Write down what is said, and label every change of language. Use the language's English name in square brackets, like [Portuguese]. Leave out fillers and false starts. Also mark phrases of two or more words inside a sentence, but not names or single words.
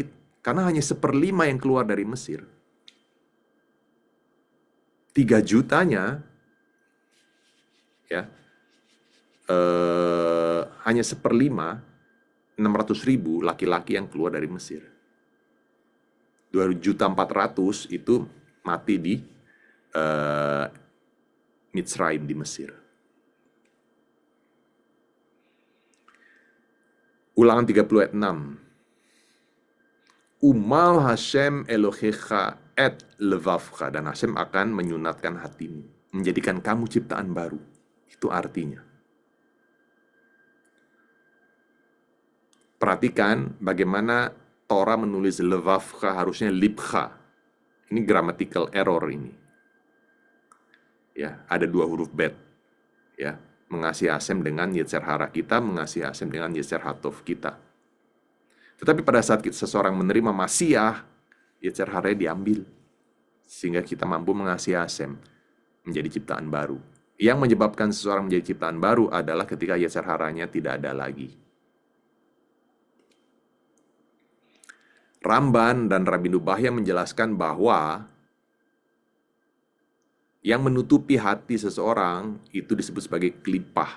[Indonesian] Karena hanya 1/5 yang keluar dari Mesir. 3 jutanya, ya, hanya 1/5, 600.000 laki-laki yang keluar dari Mesir. 2.400.000 itu mati di Mitzrayim di Mesir. Ulangan 30 ayat 6. [Hebrew] ומל השם אלהיך את לבבך, [Indonesian] dan Hashem akan menyunatkan hatimu, menjadikan kamu ciptaan baru. Itu artinya. Perhatikan bagaimana Torah menulis levavcha, harusnya libcha. Ini [English] grammatical error [Indonesian] ini. Ya, ada 2 huruf bet. Ya, mengasihi Hashem dengan [Hebrew] יצר הרע [Indonesian] kita, mengasihi Hashem dengan [Hebrew] יצר הטוב [Indonesian] kita. Tetapi pada saat seseorang menerima Masiah, [Hebrew] יצר הרע [Indonesian] diambil. Sehingga kita mampu mengasihi Hashem, menjadi ciptaan baru. Yang menyebabkan seseorang menjadi ciptaan baru adalah ketika yetzer haranya tidak ada lagi. Ramban dan Rabbi Nubahya menjelaskan bahwa yang menutupi hati seseorang itu disebut sebagai klipah.